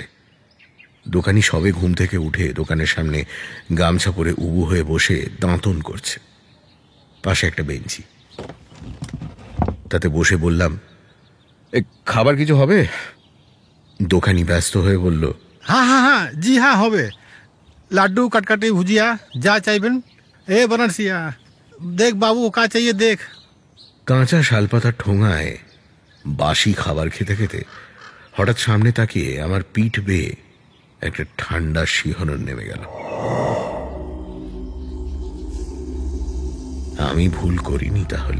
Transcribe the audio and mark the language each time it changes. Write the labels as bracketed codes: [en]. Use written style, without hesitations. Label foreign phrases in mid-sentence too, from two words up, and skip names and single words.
[bn] দোকানি সবে ঘুম থেকে উঠে দোকানের সামনে গামছা পরে উবু হয়ে বসে দাঁতন করছে। পাশে একটা বেঞ্চি। তাতে বসে বললাম, খাবার কিছু হবে? দোকানি ব্যস্ত হয়ে বলল, [hi] हाँ हाँ हाँ जी हाँ होबे लाड्डू कटकटी भुजिया [bn] যা চাইবেন [hi] ए बनारसिया देख बाबू का चाहिए देख। [bn] কাঁচা শালপাতার ঠোঙায় বাসি খাবার খেতে খেতে হঠাৎ সামনে তাকিয়ে আমার পিঠ বেয়ে একটা ঠান্ডা শিহরণ নেমে গেল। আমি ভুল করিনি তাহলে।